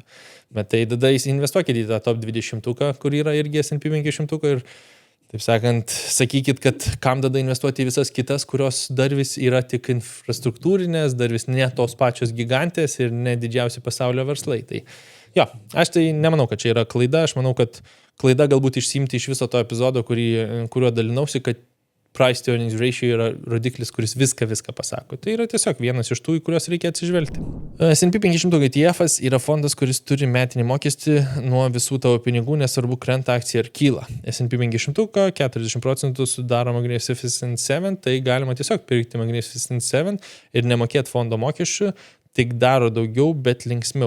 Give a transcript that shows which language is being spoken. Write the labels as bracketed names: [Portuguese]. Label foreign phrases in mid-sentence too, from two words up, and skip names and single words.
[Lithuanian] Bet tai tada investuokit į tą top 20, kur yra irgi S&P 500 ir, taip sakant, sakykit, kad kam tada investuoti į visas kitas, kurios dar vis yra tik infrastruktūrinės, dar vis ne tos pačios gigantės ir ne didžiausi pasaulio verslai. Tai jo, aš tai nemanau, kad čia yra klaida, aš manau, kad klaida galbūt išsiimti iš viso to epizodo, kuriuo dalinausi, kad [English] price to earnings ratio [Lithuanian] yra rodiklis, kuris viską pasako. Tai yra tiesiog vienas iš tų, į kuriuos reikia atsižvelgti. S&P 500 ETF'as yra fondas, kuris turi metinį mokestį nuo visų tavo pinigų, nesvarbu krenta akcija ar kyla. S&P 500 40% sudaro Magnificent 7, tai galima tiesiog pirkti Magnificent 7 ir nemokėti fondo mokesčių, tik daro daugiau, bet linksmiau.